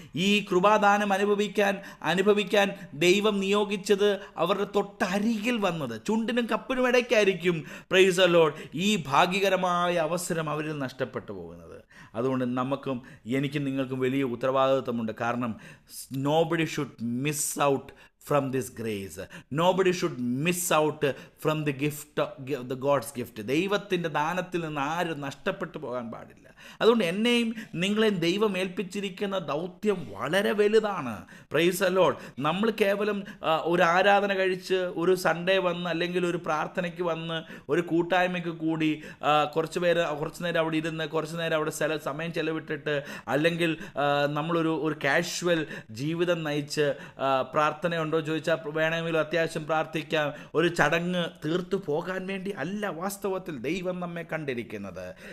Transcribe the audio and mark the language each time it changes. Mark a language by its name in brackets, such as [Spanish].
[Malayalam] ഈ കൃപാദാനം അനുഭവിക്കാൻ ദൈവം നിയോഗിച്ചത് അവരുടെ തൊട്ടരികിൽ വന്നത്, ചുണ്ടിനും കപ്പിനും ഇടയ്ക്കായിരിക്കും. [English] Praise the lord. [Malayalam] ഈ ഭാഗ്യകരമായ അവസരം അവരിൽ നഷ്ടപ്പെട്ടു പോകുന്നത്. അതുകൊണ്ട് എനിക്കും നിങ്ങൾക്കും വലിയ ഉത്തരവാദിത്വമുണ്ട്. [English] കാരണം nobody should miss out from this grace. Nobody should miss out from the gift, the God's gift. [Malayalam] ദൈവത്തിൻ്റെ ദാനത്തിൽ നിന്ന് ആരും നഷ്ടപ്പെട്ടു പോകാൻ പാടില്ല. അതുകൊണ്ട് എന്നെയും നിങ്ങളെയും ദൈവം ഏൽപ്പിച്ചിരിക്കുന്ന ദൗത്യം വളരെ വലുതാണ്. [English] Praise the lord. [Malayalam] നമ്മൾ കേവലം ഒരു ആരാധന കഴിച്ച് ഒരു സൺഡേ വന്ന്, അല്ലെങ്കിൽ ഒരു പ്രാർത്ഥനയ്ക്ക് വന്ന്, ഒരു കൂട്ടായ്മയ്ക്ക് കൂടി കുറച്ച് നേരം അവിടെ ഇരുന്ന്, കുറച്ച് നേരം അവിടെ സമയം ചെലവിട്ടിട്ട്, അല്ലെങ്കിൽ നമ്മളൊരു കാഷ്വൽ ജീവിതം നയിച്ച് പ്രാർത്ഥനയുണ്ടോ ചോദിച്ചാൽ വേണമെങ്കിൽ അത്യാവശ്യം പ്രാർത്ഥിക്കാം, ഒരു ചടങ്ങ് തീർത്തു പോകാൻ വേണ്ടി അല്ല വാസ്തവത്തിൽ ദൈവം നമ്മെ കണ്ടിരിക്കുന്നത്.